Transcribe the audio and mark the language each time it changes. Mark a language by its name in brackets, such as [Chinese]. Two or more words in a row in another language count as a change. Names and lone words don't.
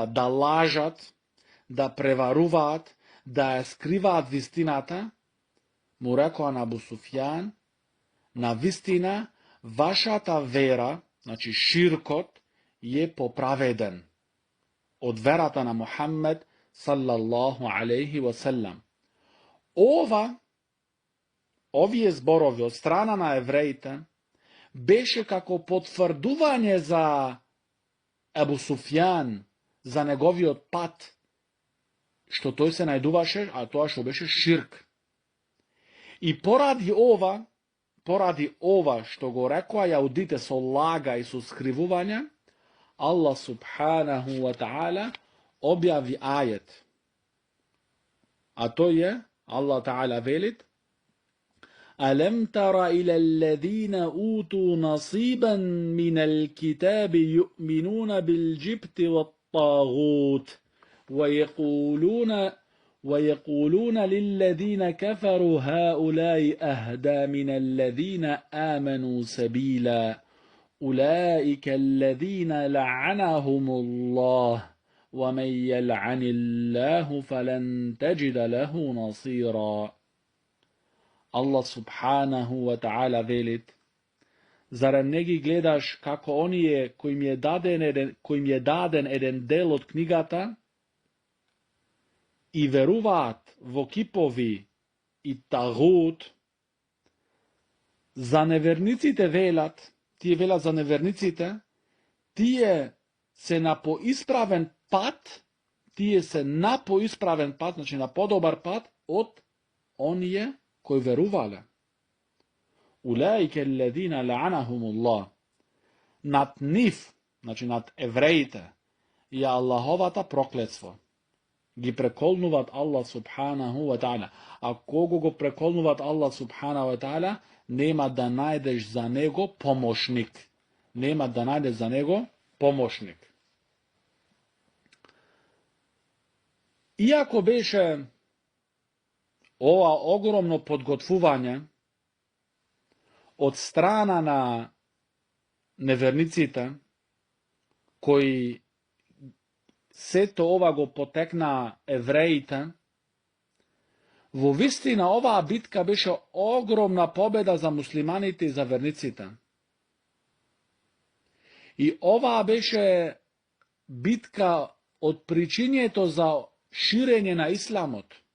[Macedonian] да лажат, да преваруваат, да ја скриваат вистината, му рекоа на Абу Суфјан: на вистина, вашата вера, значи ширкот, е поправеден од верата на Мухаммед [Arabic] صلى الله عليه وسلم. [Macedonian] Овие зборови од страна на евреите беше како потврдување за Абу Суфјан, за неговиот пат, што тој се најдуваше, а тоа што беше ширк. И поради ова што го рекоа јаудите со лага и со скривување, [Arabic] الله سبحانه وتعالى [Macedonian] објави ајет. А тој е, [Arabic] Аллах таала велит: ألم تر إلى الذين أوتوا نصيبا من الكتاب يؤمنون بالجبت والطاغوت ويقولون للذين كفروا هؤلاء أهدى من الذين آمنوا سبيلا أولئك الذين لعنهم الله ومن يلعن الله فلن تجد له نصيرا. الله سبحانه وتعالى velit: [Macedonian] Зарем не ги гледаш како оние коим е даден еден дел од книгата и веруваат во кипови и тагут? За неверниците велат, тие велат за неверниците, тие се на поисправен пат, значи на подобар пат од оние кои верувале. [Arabic] أولئك الذين لعنهم الله. [Macedonian] Над нив, значи над евреите, е Аллаховата проклетство. Ги преколнуваат [Arabic] الله سبحانه وتعالى. [Macedonian] А кого го преколнуваат [Arabic] الله سبحانه وتعالى, [Macedonian] нема да најдеш за него помошник. Нема да најдеш за него pomoćnik. Iako beše ova ogromno podgotвување od strana na неверниците, кои сето ова го потекна евреите, во вистина оваа битка беше огромна победа за муслиманите и за верниците. И оваа беше битка од причињето за ширење на исламот.